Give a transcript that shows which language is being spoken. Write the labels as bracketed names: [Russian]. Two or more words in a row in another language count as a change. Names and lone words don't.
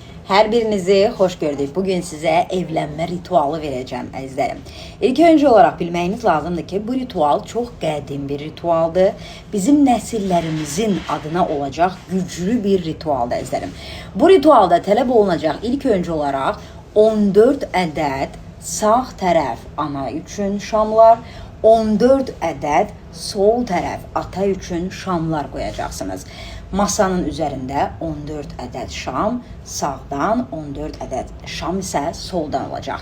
[Turkish] Her birinizi hoş gördük. Bugün size evlenme ritualı vereceğim [Azerbaijani] əzizlərim. [Turkish] İlk önce olarak [Azerbaijani] bilməyiniz lazımdır ki bu ritual çok qədim bir ritualdır. Bizim nəsillərimizin adına olacak güçlü bir ritualdır əzizlərim. Bu ritualda tələb olunacaq [Turkish] ilk önce olarak [Azerbaijani] 14 ədəd sağ tərəf ana üçün şamlar, 14 ədəd sol tərəf ata üçün şamlar qoyacaqsınız. Masanın üzərində 14 ədəd şam, sağdan 14 ədəd şam isə soldan olacaq.